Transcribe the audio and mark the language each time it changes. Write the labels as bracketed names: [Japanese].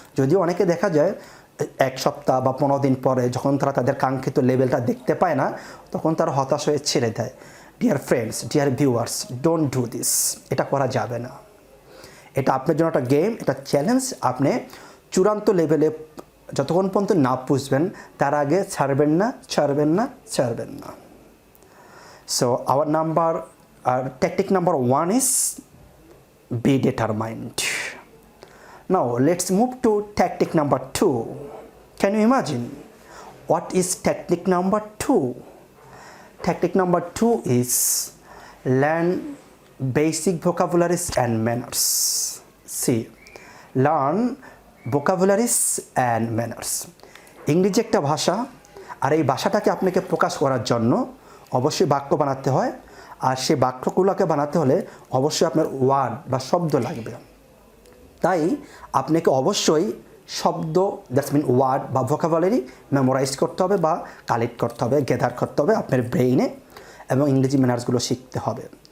[Bangla] যদিও অনেকে দেখা যায় 1 সপ্তাহ বা 15 দিন পরে যখন তারা তাদের কাঙ্ক্ষিত লেভেলটা দেখতে পায় না, তখন তারা হতাশ হয়ে ছেড়ে দেয়। [English] Dear friends, dear viewers, don't do this. [Bangla] এটা করা যাবে না। এটা আপনার জন্য একটা গেম, এটা চ্যালেঞ্জ। আপনি চূড়ান্ত লেভেলে যতক্ষণ পর্যন্ত না পুষবেন, তার আগে ছাড়বেন না, ছাড়বেন না, ছাড়বেন না। [English] So our tactic number 1 is be determined. Now let's move to tactic number 2. Can you imagine what is tactic number 2? Tactic number 2 is learn basic vocabularies and manners. See, learn vocabularies and manners. [Bangla] ইংরেজি একটা ভাষা, আর এই ভাষাটাকে আপনাকে প্রকাশ করার জন্য অবশ্যই বাক্য বানাতে হয়, আর সেই বাক্যগুলোকে বানাতে হলে অবশ্যই আপনার ওয়ার্ড বা শব্দ লাগবে। তাই আপনাকে অবশ্যই শব্দ, [English] that's mean [Bangla] ওয়ার্ড বা ভোকাবুলারি মেমোরাইজ করতে হবে বা কালেক্ট করতে হবে, গেদার করতে হবে আপনার ব্রেইনে, এবং ইংরেজি ম্যানার্সগুলো শিখতে হবে।